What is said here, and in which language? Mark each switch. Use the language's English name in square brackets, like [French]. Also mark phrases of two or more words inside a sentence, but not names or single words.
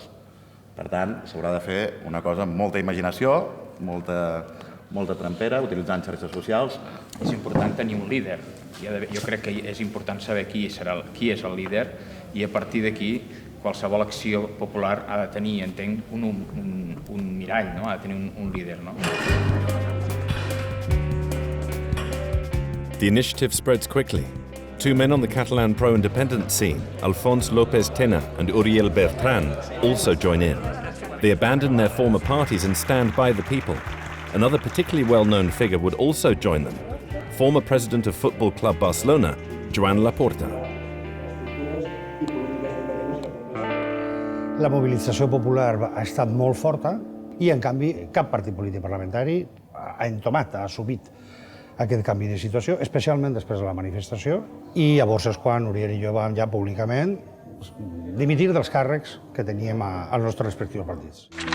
[Catalan] Per tant, s'haurà de fer una cosa amb molta imaginació, molta trampera, utilitzant xarxes socials. És important tenir un líder. Jo crec que és important saber qui és el líder i a partir d'aquí qualsevol acció popular ha de tenir, entenc, un mirall, no? Ha de tenir un líder. No? [English] The initiative spreads quickly. Two men on the Catalan pro-independence scene, Alfons López Tena and Uriel Bertran, also join in. They abandon their former parties and stand by the people. Another particularly well-known figure would also join them, former president of Football Club Barcelona, Joan Laporta. [Catalan] La mobilització popular ha estat molt forta i, en canvi, cap partit polític parlamentari ha entomat, ha assumit aquest canvi de situació, especialment després de la manifestació, i llavors és quan Uriel i jo vam ja públicament dimitir dels càrrecs que teníem als nostres respectius partits.